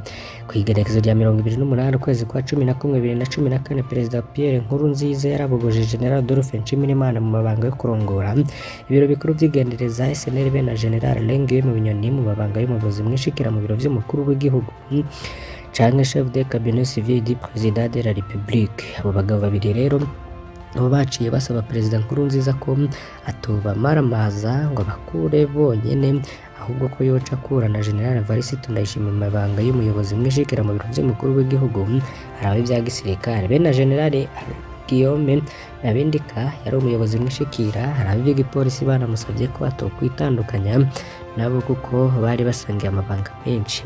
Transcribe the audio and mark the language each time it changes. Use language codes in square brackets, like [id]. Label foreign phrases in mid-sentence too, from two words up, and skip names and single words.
[rn] Kwigenekezo rya 28 ukwezi kwa 11 2014 Perezida Pierre Nkurunziza yarabogoje General Adolphe Nshimirimana mu mabanga yo kurongora ibiro bikuru vy'igendereza SNL be na General Guillaume Bunyoni mu mabanga y'umuyobozi mwishikira mu biro vy'umukuru w'igihugu canke [fr] chef de cabinet civil du président de la République. [rn] Abo bagabo babiri rero abo baciye basaba Perezida Nkurunziza ko atobamaramaza ngo bakure bonyene, ahubwo ko yoca akura na General Varisito Ndayishimiye mu mabanga y'umuyobozi mwishikira mu biro vy'umukuru w'igihugu arabe vya gisirikare. Be na General Guillaume Nabindika yari umuyobozi mwishikira arabe ivy'igipolisi banamusavye ko atokwitandukanya nabo kuko bari basangiye amabanga menshi.